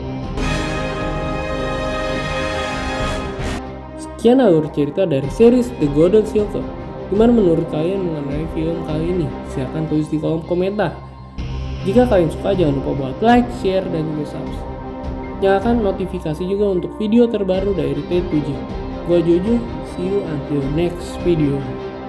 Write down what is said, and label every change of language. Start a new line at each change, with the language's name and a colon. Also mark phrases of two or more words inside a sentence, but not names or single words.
Indonesian: Sekian alur cerita dari series The Golden Circle. Gimana menurut kalian mengenai film kali ini? Silahkan tulis di kolom komentar. Jika kalian suka, jangan lupa buat like, share, dan juga subscribe. Nyalakan notifikasi juga untuk video terbaru dari T7. Gua Jojo,
English: see you until next video.